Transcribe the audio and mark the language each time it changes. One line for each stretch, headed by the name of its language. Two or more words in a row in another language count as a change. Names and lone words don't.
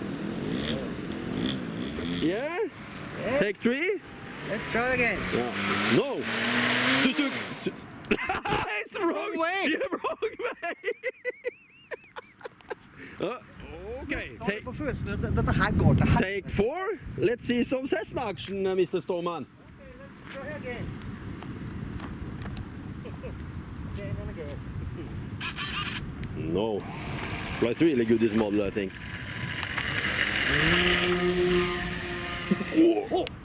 English: Yeah? Take 3? Let's try again. Yeah. No! Suzuki! It's the wrong way! You're wrong way! Okay,
Norwegian: Ta det på først, men dette her går til helvete.
English: take 4. Let's see some Cessna action, Mr. Stowman. Okay, let's try again. Again and again. No. Flies really good, this model, I think. Oh.